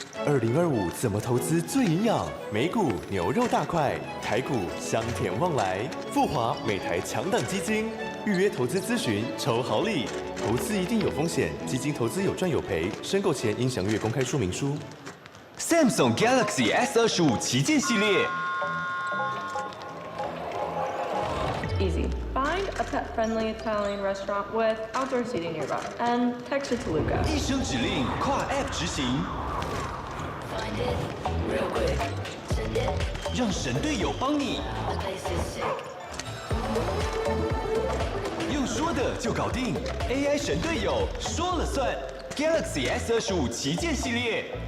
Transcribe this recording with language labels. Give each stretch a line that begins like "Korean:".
Chinese: 2025怎么投资最营养？美股牛肉大块，台股香甜旺来，富华每台强档基金，预约投资咨询抽好礼。投资一定有风险，基金投资有赚有赔，申购前应详阅公开说明书。 Samsung Galaxy S25旗舰系列。
English: Easy. Find a pet-friendly Italian restaurant with outdoor seating nearby, and text it to Luca.
Chinese: 一声指令，跨 App 执行，让神队友帮你。用说的就搞定 ，AI 神队友说了算。 Galaxy S25旗舰系列。